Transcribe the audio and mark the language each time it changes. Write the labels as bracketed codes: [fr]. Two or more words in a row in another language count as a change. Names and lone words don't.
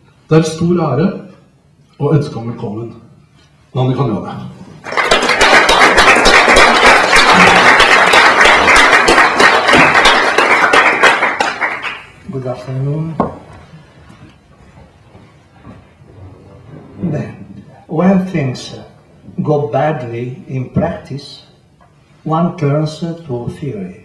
[no] Det er stor ære å ønske ham velkommen. Nanni Cagnone. [en] Good afternoon. When things go badly in practice, one turns to theory.